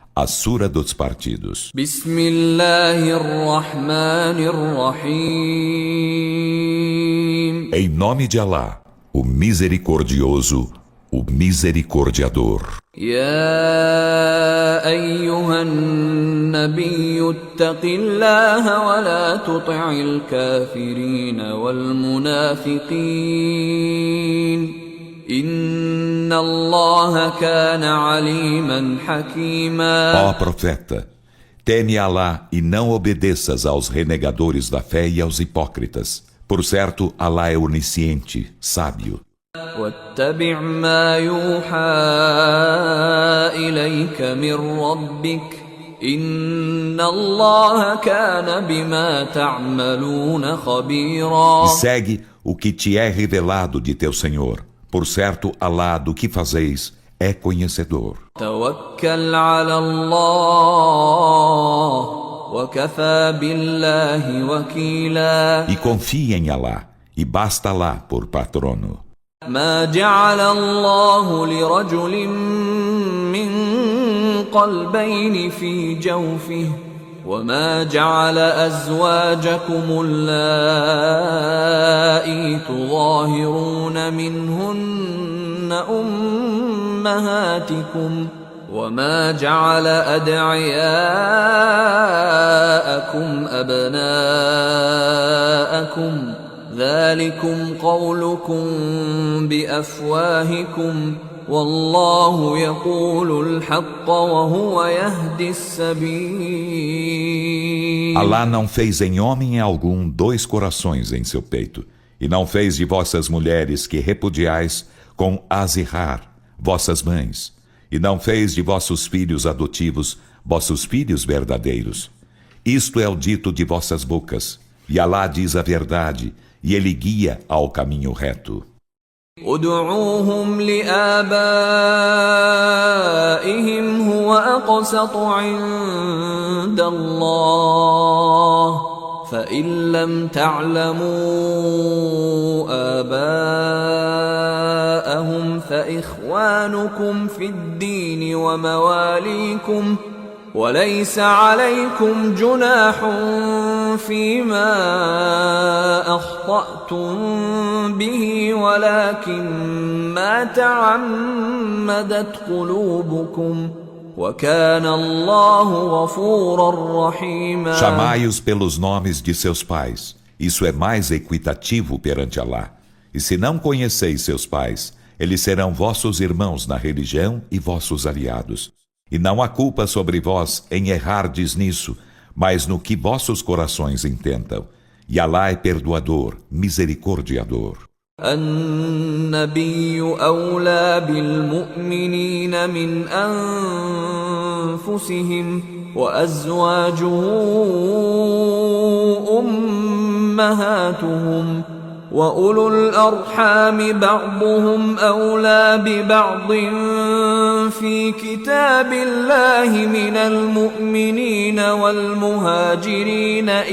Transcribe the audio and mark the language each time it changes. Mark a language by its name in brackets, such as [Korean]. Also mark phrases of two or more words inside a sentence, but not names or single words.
[Portuguese] A Sura dos Partidos. [Arabic] Bismillahirrahmanirrahim. [Portuguese] Em nome de Alá, o Misericordioso, o Misericordiador. [Arabic] يا أيها النبي اتق الله ولا تطع الكافرين والمنافقين إن الله كان عليما حكيما. [Portuguese] Ó profeta, teme Alá e não obedeças aos renegadores da fé e aos hipócritas. Por certo, Alá é onisciente, sábio. [Arabic] واتبع ما يوحى إليك من ربك إن الله كان بما تعملون خبيرا. [Portuguese] E segue o que te é revelado de teu Senhor. Por certo, Alá do que fazeis é conhecedor. [Arabic] توكل على الله وكفى بالله وكيلا. [Portuguese] E confie em Alá, e basta Alá por patrono. [Arabic] ما جعل الله لرجل من قلبين في جوفه وما جعل أزواجكم اللائي تظاهرون منهن أمهاتكم وما جعل أدعياءكم أبناءكم ذلكم قولكم بأفواهكم والله يقول الحق وهو يهدي السبيل. [Portuguese] Alá não fez em homem algum dois corações em seu peito, e não fez de vossas mulheres que repudiais com Azihar, vossas mães, e não fez de vossos filhos adotivos vossos filhos verdadeiros. Isto é o dito de vossas bocas, e Alá diz a verdade, e ele guia ao caminho reto. [Arabic] ادعوهم لآبائهم هو أقسط عند الله فإن لم تعلموا آباءهم فإخوانكم في الدين ومواليكم وليس عليكم جناح فيما أخطأتم به ولكن ما تعمدت قلوبكم وكان الله غفورا رحيما. [Portuguese] Chamai-os pelos nomes de seus pais. Isso é mais equitativo perante Alá. E se não conheceis seus pais, eles serão vossos irmãos na religião e vossos aliados. E não há culpa sobre vós em errardes nisso, mas no que vossos corações intentam. E Alá é perdoador, misericordiador. [Arabic] النبي أولى بالمؤمنين من أنفسهم وأزواجه أمهاتهم وأولو الأرحام بعضهم أولى ببعض في كتاب الله من المؤمنين والمهاجرين